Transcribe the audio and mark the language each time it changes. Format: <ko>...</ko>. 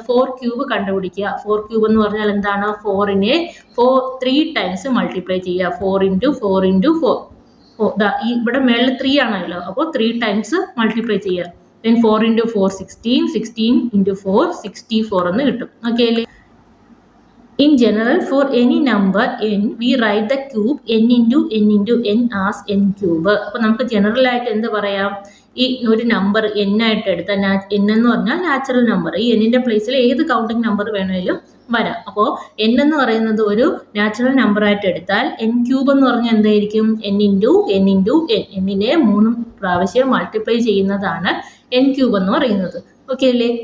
<ml>4 cube കണ്ടുപിടിക്കുക. 4 cube എന്ന് പറഞ്ഞാൽ എന്താണ്? 4നെ 3 ടൈംസ് മൾട്ടിപ്ലൈ ചെയ്യുക. 4 × 4 × 4. ഇവിടെ മേളിൽ 3 ആണല്ലോ, അപ്പോൾ 3 ടൈംസ് മൾട്ടിപ്ലൈ ചെയ്യുക. Then 4 × 4 16, 16 × 4 64 എന്ന് കിട്ടും. ഓക്കെ അല്ലേ?</ml> <en>In general, for any number n, we write the cube n × n × n as n cube.</en> <ml>അപ്പോൾ നമുക്ക് ജനറൽ ആയിട്ട് എന്ത് പറയാം? ഈ ഒരു നമ്പർ n ആയിട്ട് എടുത്താൽ n എന്ന് പറഞ്ഞാൽ നാച്ചുറൽ നമ്പർ. ഈ എന്നിൻ്റെ പ്ലേസിൽ ഏത് കൗണ്ടിങ് നമ്പർ വേണമെങ്കിലും വരാം. അപ്പോൾ n എന്ന് പറയുന്നത് ഒരു നാച്ചുറൽ നമ്പർ ആയിട്ട് എടുത്താൽ n ക്യൂബ് എന്ന് പറഞ്ഞാൽ എന്തായിരിക്കും? n × n × n. എന്നിനെ 3 പ്രാവശ്യം മൾട്ടിപ്ലൈ ചെയ്യുന്നതാണ് n ക്യൂബ് എന്ന് പറയുന്നത്. ഓക്കെ അല്ലേ?</ml>